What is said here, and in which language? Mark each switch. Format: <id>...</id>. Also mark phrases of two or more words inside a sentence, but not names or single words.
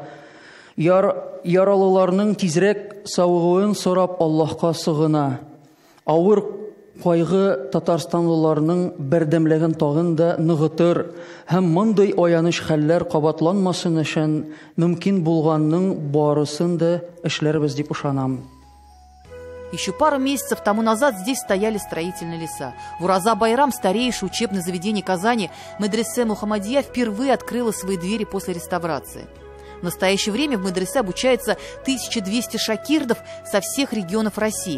<tt>Яралыларның тизрәк савыгуын сорап Аллаһка сыгына. Авыр кайгы татарстанлыларның бердәмлеген тагын да ныгытыр һәм мондый аяныч хәлләр кабатланмасын өчен мөмкин булганның барысын да эшләрбез дип ышанам.</tt> <ru>Еще пару месяцев тому назад здесь стояли строительные леса. В Ураза Байрам, старейшее учебное заведение Казани, медресе Мухаммадия впервые открыла свои двери после реставрации. В настоящее время в медресе обучается 1200 шакирдов со всех регионов России.</ru>